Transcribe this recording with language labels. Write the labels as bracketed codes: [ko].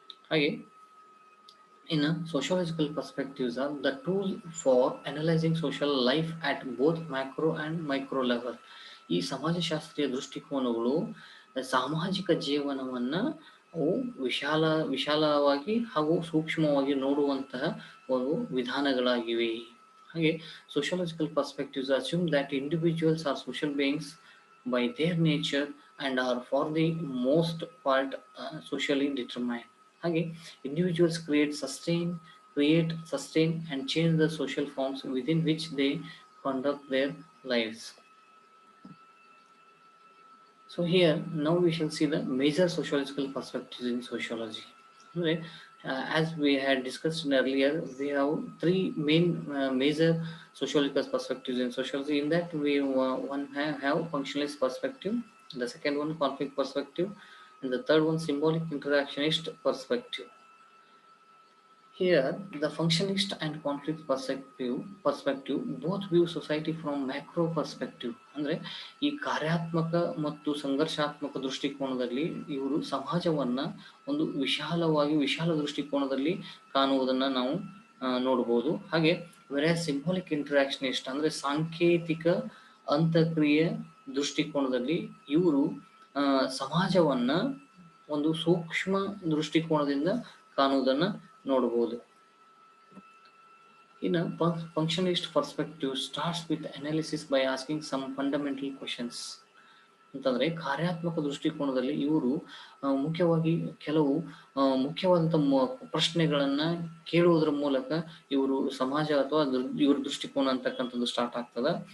[en] ಹಾಗೆ ಇನ್ನು sociological perspectives are the tool for analysing social life at both macro and micro level. [kn] ಈ ಸಮಾಜಶಾಸ್ತ್ರೀಯ ದೃಷ್ಟಿಕೋನಗಳು ಸಾಮಾಜಿಕ ಜೀವನವನ್ನ ಅವು ವಿಶಾಲವಾಗಿ ಹಾಗೂ ಸೂಕ್ಷ್ಮವಾಗಿ ನೋಡುವಂತಹ ಒಂದು ವಿಧಾನಗಳಾಗಿವೆ. [en] ಹಾಗೆ sociological perspectives assume that individuals are social beings by their nature and are for the most part socially determined. ಹಾಗೆ individuals create, sustain and change the social forms within which they conduct their lives. So here now we shall see the major sociological perspectives in sociology. As we had discussed earlier, we have three main major sociological perspectives in sociology. In that we one have functionalist perspective, the second one conflict perspective, and the third one symbolic interactionist perspective. Here the functionalist and conflict perspective both view society from macro perspective. [kn] ಅಂದ್ರೆ ಈ ಕಾರ್ಯಾತ್ಮಕ ಮತ್ತು ಸಂಘರ್ಷಾತ್ಮಕ ದೃಷ್ಟಿಕೋನದಲ್ಲಿ ಇವರು ಸಮಾಜವನ್ನ ಒಂದು ವಿಶಾಲ ದೃಷ್ಟಿಕೋನದಲ್ಲಿ ಕಾಣುವುದನ್ನ ನಾವು ನೋಡಬಹುದು. ಹಾಗೆ ಸಿಂಬಾಲಿಕ್ ಇಂಟರಾಕ್ಷನಿಸ್ಟ್ ಅಂದ್ರೆ ಸಾಂಕೇತಿಕ ಅಂತಕ್ರಿಯೆ ದೃಷ್ಟಿಕೋನದಲ್ಲಿ ಇವರು ಸಮಾಜವನ್ನ ಒಂದು ಸೂಕ್ಷ್ಮ ದೃಷ್ಟಿಕೋನದಿಂದ ಕಾಣುವುದನ್ನ ನೋಡಬಹುದು. [en] In a functionalist perspective starts with analysis by asking some fundamental questions. [kn] ಅಂತಂದ್ರೆ ಕಾರ್ಯಾತ್ಮಕ ದೃಷ್ಟಿಕೋನದಲ್ಲಿ ಇವರು ಮುಖ್ಯವಾಗಿ ಕೆಲವು ಮುಖ್ಯವಾದಂಥ ಪ್ರಶ್ನೆಗಳನ್ನ ಕೇಳುವುದರ ಮೂಲಕ ಇವರು ಸಮಾಜ ಅಥವಾ ಇವ್ರ ದೃಷ್ಟಿಕೋನ ಅಂತಕ್ಕಂಥದ್ದು ಸ್ಟಾರ್ಟ್ ಆಗ್ತದ.